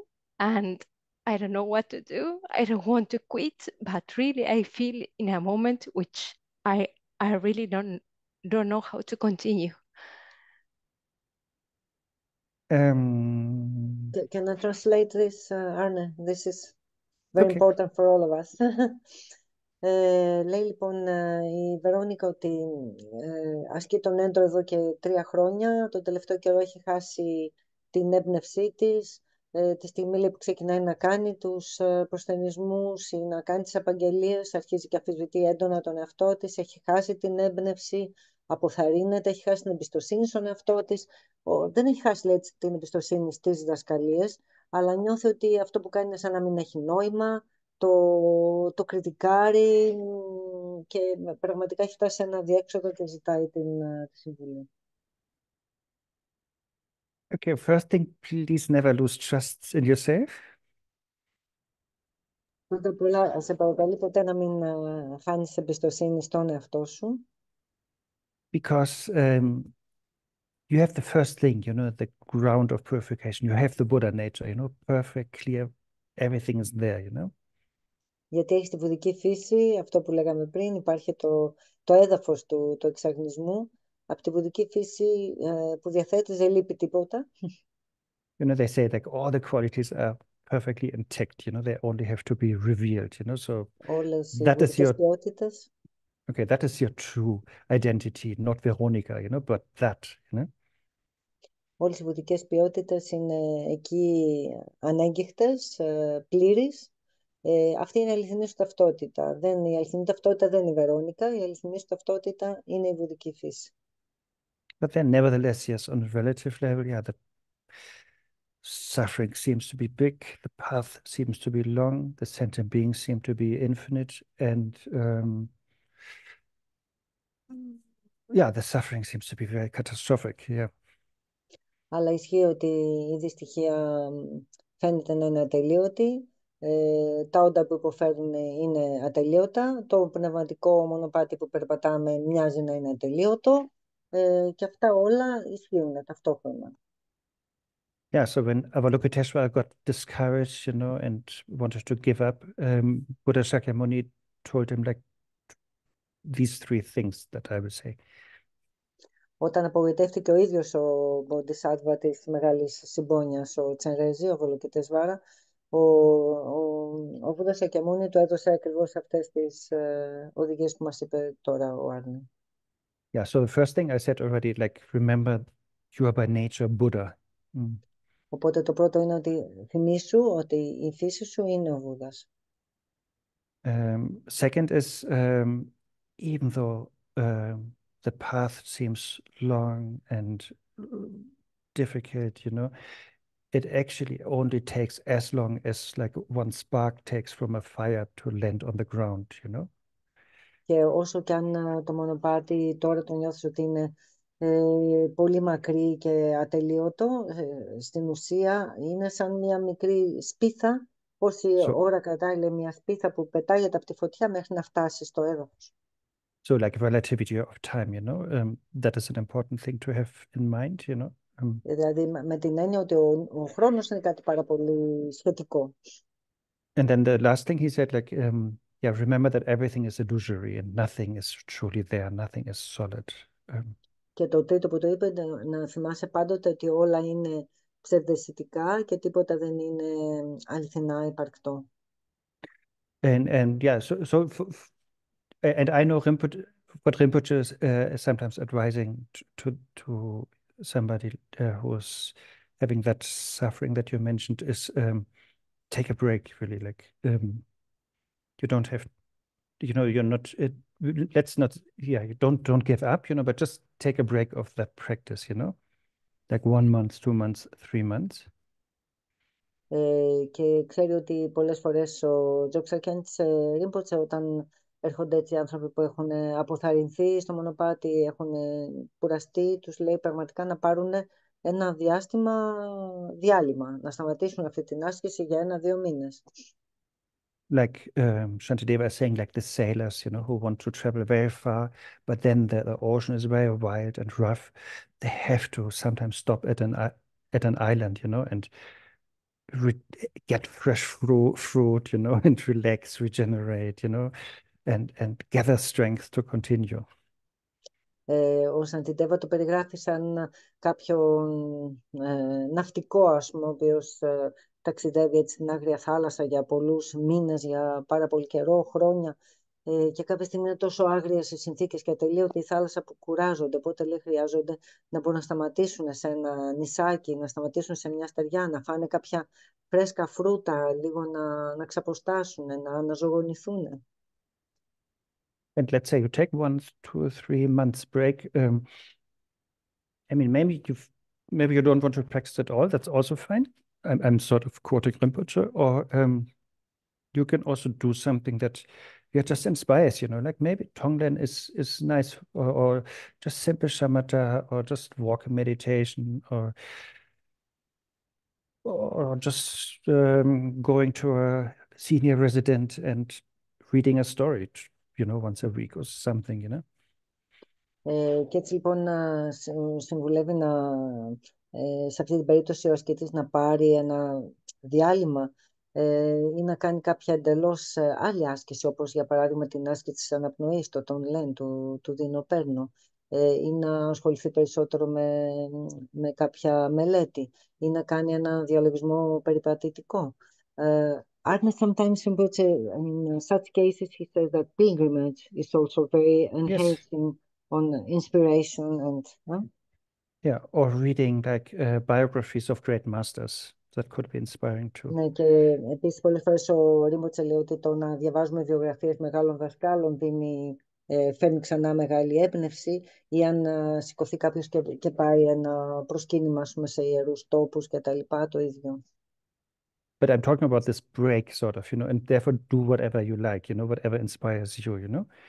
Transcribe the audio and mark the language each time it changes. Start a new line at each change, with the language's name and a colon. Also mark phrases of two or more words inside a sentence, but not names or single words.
English: And I don't know what to do. I don't want to quit, but really I feel in a moment which I really don't know how to continue. The Can I translate this, Arne? This is very important for all of us.
Greek: Λέει λοιπόν η Βερόνικα ότι ασκεί τον έντρο εδώ και 3 χρόνια. Το τελευταίο καιρό έχει χάσει την έμπνευσή της. Τη στιγμή λέει, που ξεκινάει να κάνει τους προσθενισμούς ή να κάνει τις απαγγελίες, αρχίζει και αμφισβητεί έντονα τον εαυτό της, έχει χάσει την έμπνευση, αποθαρρύνεται, έχει χάσει την εμπιστοσύνη στον εαυτό της. Δεν έχει χάσει, λέει, την εμπιστοσύνη στις διδασκαλίες, αλλά νιώθει ότι αυτό που κάνει είναι σαν να μην έχει νόημα, το κριτικάρει και πραγματικά έχει φτάσει σε ένα διέξοδο και ζητάει τη συμβουλή.
English: Okay, first thing, please never lose trust in yourself.
Greek: Πρώτα απ' όλα, σε παρακαλεί ποτέ να μην χάνεις εμπιστοσύνη στον εαυτό σου.
English: Because you have the first thing, you know, the ground of purification. You have the Buddha nature, you know, perfect, clear, everything is there, you know.
Greek: Γιατί έχεις τη βουδική φύση, αυτό που λέγαμε πριν, υπάρχει το έδαφος του εξαγνισμού. Από τη βουδική φύση που διαθέτεις δεν λείπει τίποτα.
English: You know, they say like all the qualities are perfectly intact, you know, they only have to be revealed, you know, so
Greek: Όλες οι
English: that is
Greek: βουδικές
English: your,
Greek: ποιότητες.
English: okay, that is your true identity, not Veronica, you know, but that, you know.
Greek: Όλες οι βουδικές ποιότητες είναι εκεί ανέγκυχτες, πλήρεις. Αυτή είναι η αληθινή σου ταυτότητα. Η αληθινή ταυτότητα δεν είναι η Βερόνικα, η αληθινή σου ταυτότητα είναι η βουδική φύση.
English: But then nevertheless, yes, on a relative level, yeah, the suffering seems to be big, the path seems to be long, the sentient beings seem to be infinite, and yeah, the suffering seems to be very catastrophic, yeah.
Greek: Αλλά ισχύει ότι η δυστυχία φαίνεται να είναι ατελείωτη, τα όντα που υποφέρουν είναι ατελείωτα, το πνευματικό μονοπάτι που περπατάμε μοιάζει να είναι ατελείωτο, και αυτά όλα ισχύουν ταυτόχρονα.
English: Yeah, so when Avalokiteshvara got discouraged, you know, and wanted to give up, Buddha Shakyamuni told him like these 3 things that I would say.
Greek: Όταν απογοητεύτηκε ο ίδιος ο Bodhisattva της μεγάλης συμπόνιας, ο Τσενρέζη, ο Αβαλοκιτεσβάρα, ο Βούδα Σακιαμούνι του έδωσε ακριβώς αυτές τις οδηγίες που μας είπε τώρα ο Άρνε.
English: Yeah, so the first thing I said already, like, remember you are by nature Buddha.
Greek: Οπότε το πρώτο είναι ότι θυμήσου ότι η φύση σου είναι ο Βούδας.
English: Second is, even though the path seems long and difficult, you know, it actually only takes as long as like one spark takes from a fire to land on the ground, you know.
Greek: Και όσο και αν το μονοπάτι τώρα το νιώθεις ότι είναι πολύ μακρύ και ατελείωτο, στην ουσία είναι σαν μια μικρή σπίθα, πόση ώρα κρατάει μια σπίθα που πετάγεται από τη φωτιά μέχρι να φτάσει στο έδαφος.
English: So like relativity of time, you know, that is an important thing to have in mind, you know.
Greek: Δηλαδή με την έννοια ότι ο χρόνος είναι κάτι πάρα πολύ σχετικό.
English: And then the last thing he said, like, yeah, remember that everything is illusory and nothing is truly there, nothing is solid.
Greek: Και το τρίτο που το είπε, να θυμάσαι πάντοτε ότι όλα είναι ψευδαισθητικά και τίποτα δεν είναι αληθινά υπαρκτό.
English: And yeah, and I know Rinpoche, what Rinpoche is sometimes advising to somebody who's having that suffering that you mentioned is take a break, really. Like, you don't have, you know, you're not, let's not, yeah, you don't give up, you know, but just take a break of that practice, you know, like 1 month, 2 months, 3 months.
Greek: Και ξέρει ότι πολλές φορές ο Dzongsar Khyentse Rinpoche, όταν έρχονται έτσι άνθρωποι που έχουν αποθαρρυνθεί στο μονοπάτι, έχουν κουραστεί, τους λέει πραγματικά να πάρουν ένα διάλειμμα, να σταματήσουν αυτή την άσκηση για 1-2 μήνες.
English: Like Shantideva is saying, like the sailors, you know, who want to travel very far, but then the ocean is very wild and rough. They have to sometimes stop at an island, you know, and get fresh fruit, you know, and relax, regenerate, you know, and gather strength to continue.
Greek: Ο Σαντιντέβα το περιγράφει σαν κάποιον ναυτικό, ας πούμε, ο οποίος ταξιδεύει έτσι στην άγρια θάλασσα για πολλούς μήνες, για πάρα πολύ καιρό, χρόνια, και κάποια στιγμή είναι τόσο άγριες οι συνθήκες και ατελείωτη η θάλασσα που κουράζονται, οπότε λέει χρειάζονται να μπορούν να σταματήσουν σε ένα νησάκι, να σταματήσουν σε μια στεριά, να φάνε κάποια φρέσκα φρούτα, λίγο να ξαποστάσουν, να αναζωογονηθούν.
English: And let's say you take 1, 2, 3 months break. I mean, maybe you don't want to practice at all. That's also fine. I'm sort of quoting Rinpoche, or you can also do something that just inspires, like maybe Tonglen is nice, or just simple shamatha, or just walk meditation, or just going to a senior resident and reading a story, once a week or something,
Greek: Και έτσι λοιπόν συμβουλεύει σε αυτή την περίπτωση ο ασκητής να πάρει ένα διάλειμμα ή να κάνει κάποια εντελώς άλλη άσκηση, όπως για παράδειγμα την άσκηση της αναπνοής, το Tonglen, του δίνω-παίρνω, ή να ασχοληθεί περισσότερο με κάποια μελέτη ή να κάνει ένα διαλογισμό περιπατητικό.
English: Arne sometimes in such cases he says that pilgrimage is also very enhancing on inspiration and yeah, or reading like biographies of great masters. That could be inspiring too.
Greek: Ναι, και επίσης πολλές φορές ο Ρίμποτσε λέει ότι το να διαβάζουμε βιογραφίες μεγάλων δασκάλων φέρνει ξανά μεγάλη έμπνευση, ή αν σηκωθεί κάποιος και πάει ένα προσκύνημα σε ιερούς τόπους και τα λοιπά, το ίδιο.
English: But I'm talking about this break, sort of, and therefore do whatever you like, whatever inspires you,